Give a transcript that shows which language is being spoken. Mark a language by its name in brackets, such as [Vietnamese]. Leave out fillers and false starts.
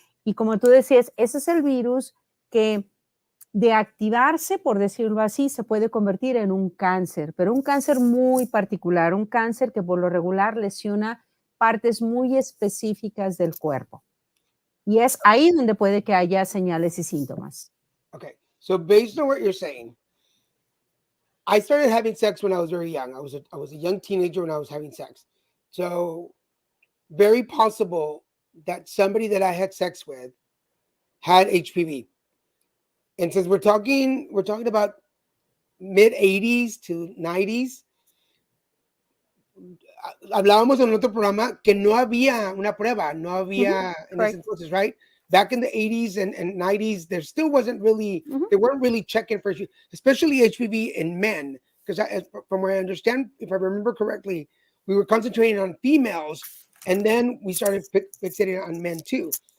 [Spanish] Y como tú decías, ese es el virus que de activarse, por decirlo así, se puede convertir en un cáncer, pero un cáncer muy particular, un cáncer que por lo regular lesiona partes muy específicas del cuerpo. Y es ahí donde puede que haya señales y síntomas. [English] Okay, so based on what you're saying, I started having sex when I was very young. I was a young teenager when I was having sex. So very possible that somebody that I had sex with had HPV. And since we're talking about mid 80s to 90s, [Spanish] hablábamos en otro programa que no había una prueba, no había en ese entonces, right? [English] Back in the 80s and 90s, there still wasn't really, they weren't really checking for, especially HPV in men. Because from what I understand, if I remember correctly, we were concentrating on females, and then we started fixating on men too.